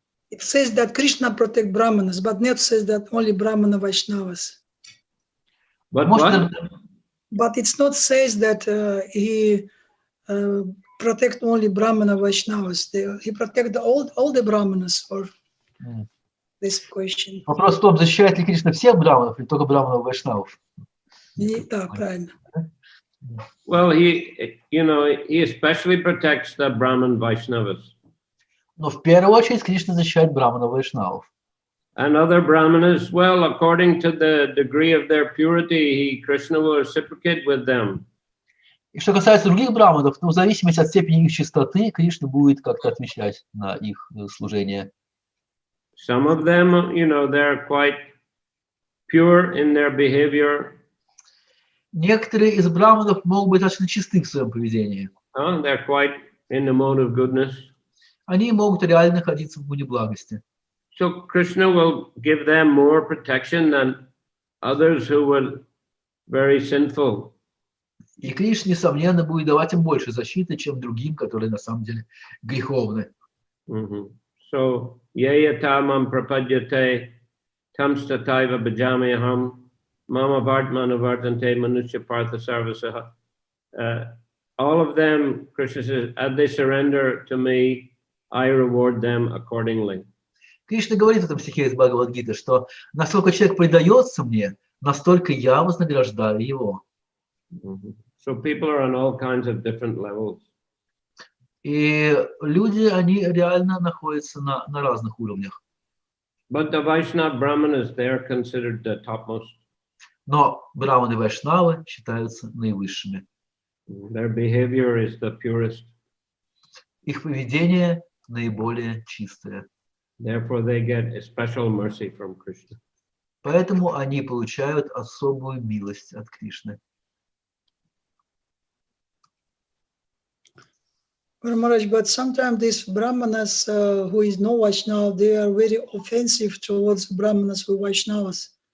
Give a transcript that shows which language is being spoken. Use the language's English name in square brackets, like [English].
[English] It says that Krishna protect Brahmanas, but not says that only Brahmana Vaishnavas. But it's not says that he protect only Brahmana Vaishnavas. He protect all the Brahmanas for this question. [Russian] Вопрос в том, защищает ли Кришна всех браманов или только браманов вайшнавов? Да, правильно. [English] Well, he especially protects the Brahman Vaishnavas. [Russian] Но в первую очередь Кришна защищает браманов вайшнавов. [English] And other Brahmanas, well, according to the degree of their purity, Krishna will reciprocate with them. [Russian] И что касается других браманов, в зависимости от степени их чистоты, Кришна будет как-то отвечать на их служение. [English] Some of them, they're quite pure in their behavior. [Russian] Некоторые из браманов могут быть достаточно чисты в своем поведении. [English] They're quite in the mode of goodness. [Russian] Они могут реально находиться в гуне благости. [English] So Krishna will give them more protection than others who were very sinful. [Russian] И Кришна, несомненно, будет давать им больше защиты, чем другим, которые на самом деле греховны. [Sanskrit] So yayatamam prapadyate tamstataiva bhajameham mama vartmanu vartante manusya partha sarvasaha. [English] All of them, Krishna says, as they surrender to me, I reward them accordingly. [Russian] Кришна говорит в этом стихе из Бхагавад-гиты, что насколько человек предается мне, настолько я вознаграждаю его. [English] So people are on all kinds of different levels. [Russian] И люди, они реально находятся на разных уровнях. [English] But the Vaishnava Brahmanas, they are considered the topmost. [Russian] Но браманы и вайшнавы считаются наивысшими. [English] Their behavior is the purest. [Russian] их поведение наиболее чистое. [English] Therefore, they get a special mercy from Krishna. [Russian] Поэтому они получают особую милость от Кришны. [English] Maharaj, but sometimes these Brahmanas who is no Vaishnava, they are very offensive towards Brahmanas who are Vaishnavas.